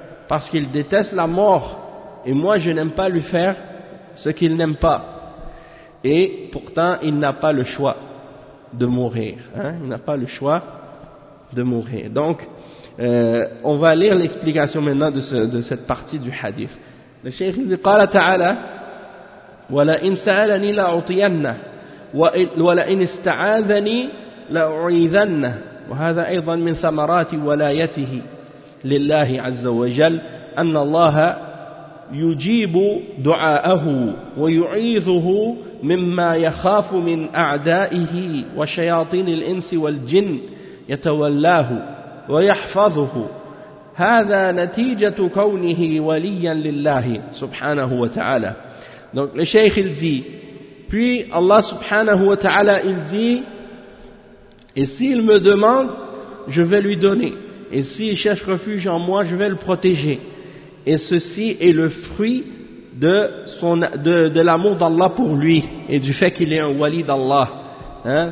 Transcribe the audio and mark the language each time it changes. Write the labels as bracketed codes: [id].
[fr] Parce qu'il déteste la mort. Et moi, je n'aime pas lui faire ce qu'il n'aime pas. Et pourtant, il n'a pas le choix de mourir. Hein? Il n'a pas le choix de mourir. Donc, on va lire l'explication maintenant de cette partie du hadith. Le Cheikh dit, [ar] قال تعالى وَلَا إِنْ سَأَلَنِي لَأُطِيَنَّ وَلَا إِنْ إِسْتَعَاذَنِي لَأُعِيذَنَّ وَهَذَا أَيْضًا مِنْ ثَمَرَاتِ وَلَايَتِهِ لله عز وجل أن الله يجيب دعاءه ويعيذه مما يخاف من أعدائه وشياطين الإنس والجن يتولاه ويحفظه هذا نتيجة كونه وليا لله سبحانه وتعالى. [fr] Donc le Cheikh il dit, puis Allah subhanahu wa ta'ala il dit, et s'il me demande, je vais lui donner. Et s'il cherche refuge en moi, je vais le protéger. Et ceci est le fruit de l'amour d'Allah pour lui et du fait qu'il est un wali d'Allah. Hein?